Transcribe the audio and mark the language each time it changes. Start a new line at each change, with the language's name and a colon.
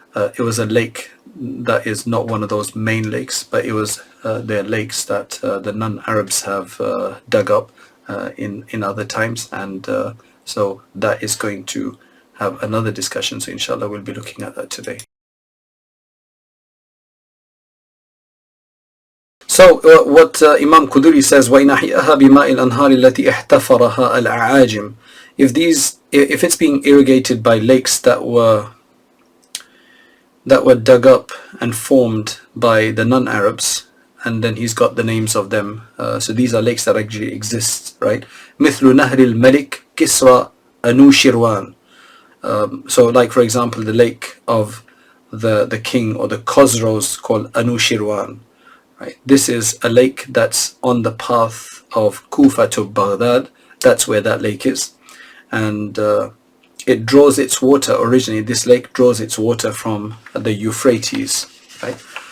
English: It was a lake that is not one of those main lakes, but it was their lakes that the non-Arabs have dug up in other times, and so that is going to have another discussion. So inshallah we'll be looking at that today. So what Imam Quduri says,
Arabic: وَإِنْ أَحْيَأَهَا بِمَاءِ الْأَنْهَارِ الَّتِي احْتَفَرَهَا الْأَعَاجِمِ.
English: If it's being irrigated by lakes that were dug up and formed by the non-Arabs, and then he's got the names of them. So these are lakes that actually exist, right?
Arabic: مثل نهر الملك كسرى أنوشيروان.
English: So like, for example, the lake of the king, or the Khosrows, called Anushirwan, right? This is a lake that's on the path of Kufa to Baghdad. That's where that lake is. And it draws its water, originally this lake draws its water from the Euphrates, right?